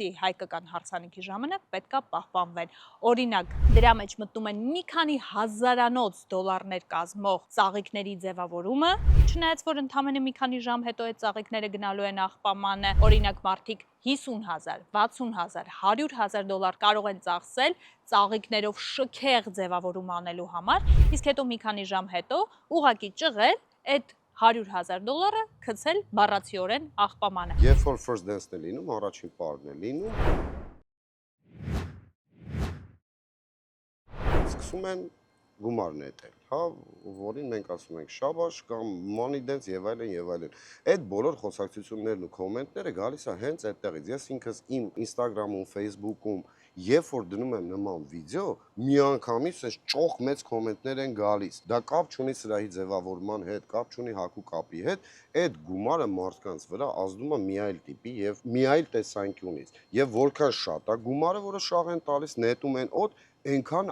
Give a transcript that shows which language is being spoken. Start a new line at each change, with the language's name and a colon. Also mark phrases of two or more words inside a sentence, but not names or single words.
Armenian: հայկական հարսանիքի ժամանակ պետք է պահպանվեն։ Օրինակ, դրա մեջ մտնում են մի քանի հազարանոց դոլարներ կազմող ծաղիկների ձևավորումը, չնայած որ ընդամենը մի քանի ժամ հետո այդ ծաղիկները գնալու են աղբամանը, օրինակ մարդիկ 50,000, 60,000, 100,000 դոլար կարող են ծախսել ծաղիկներով շքեղ ձևավորում անելու համար, իսկ հետո մի քանի ժամ հետո ուղակի ճղել այդ 100,000 դոլարը գցել բառացիորեն աղբամանը։ Երբ որ
English: first dance-
Armenian: ն է լինում, առաջին պարն է լինում, սկսում են գումար նետել, հա, որին մենք ասում ենք շաբաշ կամ
English: money dance
Armenian: եւ այլն եւ այլն։ Այդ բոլոր խոսակցություններն ու կոմենտները գալիս է հենց այդտեղից։ Ես ինքս իմ Instagram-ում, Facebook-ում երբ որ դնում եմ նման վիդեո, միանգամից այս ճոխ մեծ կոմենտներ են գալիս։ Դա կապ չունի սրահի ձևավորման հետ, կապ չունի հակու կապի հետ, այդ գումարը մարդկանց վրա ազդում է մի այլ տիպի եւ մի այլ տեսանկյունից։ Եվ որքան շատ է գումարը, որը շահ են տալիս, նետում են օդ, այնքան